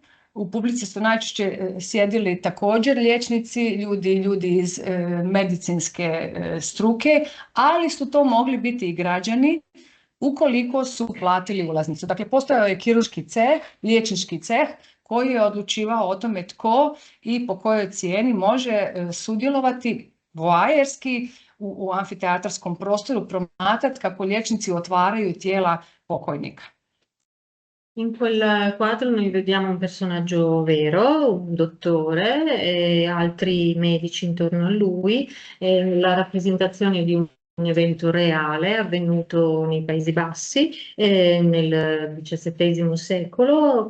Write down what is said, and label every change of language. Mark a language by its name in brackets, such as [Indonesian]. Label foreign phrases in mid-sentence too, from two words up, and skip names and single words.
[Croatian] U publici su najčešće sjedili također liječnici, ljudi iz medicinske struke, ali su to mogli biti i građani ukoliko su platili ulaznicu. Dakle, postojao je kirurški ceh, liječnički ceh, koji je odlučivao o tome tko i po kojoj cijeni može sudjelovati voajerski u amfiteatarskom prostoru, promatrati kako liječnici otvaraju tijela pokojnika. [Italian] In quel quadro noi vediamo un personaggio vero, un dottore e altri medici intorno a lui, la rappresentazione di un evento reale avvenuto nei Paesi Bassi nel XVII secolo.